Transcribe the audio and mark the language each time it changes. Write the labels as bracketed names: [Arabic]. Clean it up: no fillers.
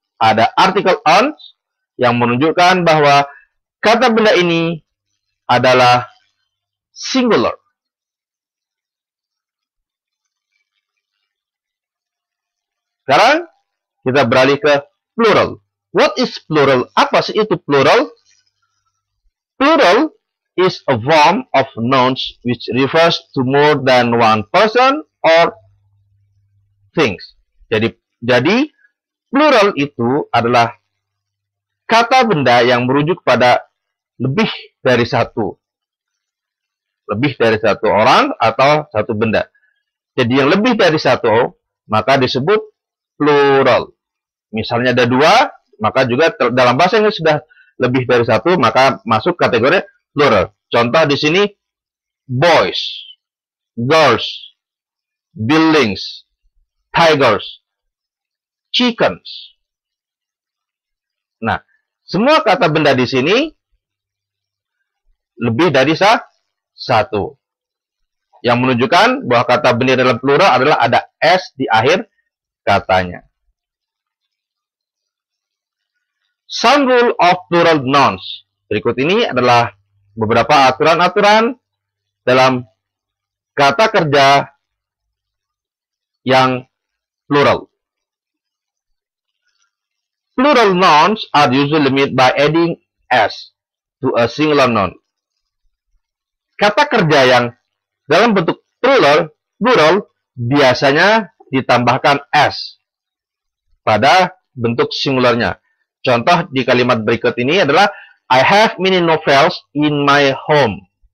[Indonesian] Ada artikel an yang menunjukkan bahwa kata benda ini adalah singular. Sekarang kita beralih ke plural. [English] What is plural? [Indonesian] Apa sih itu plural? [English] Plural is a form of nouns which refers to more than one person or things. [Indonesian] Jadi plural itu adalah kata benda yang merujuk pada lebih dari satu orang atau satu benda. Jadi yang lebih dari satu maka disebut plural. Misalnya ada dua, maka juga dalam bahasa Inggris sudah lebih dari satu, maka masuk kategori plural. Contoh di sini boys, girls, buildings, tigers, chickens. Nah, semua kata benda di sini lebih dari satu. Yang menunjukkan bahwa kata benda dalam plural adalah ada s di akhir katanya. [English] Some rule of plural nouns. [Indonesian] Berikut ini adalah beberapa aturan-aturan dalam kata kerja yang plural. [English] Plural nouns are usually made by adding s to a singular noun. [Indonesian] Kata kerja yang dalam bentuk plural biasanya ditambahkan s pada bentuk singularnya. Contoh di kalimat berikut ini adalah [English] I have many novels in my home.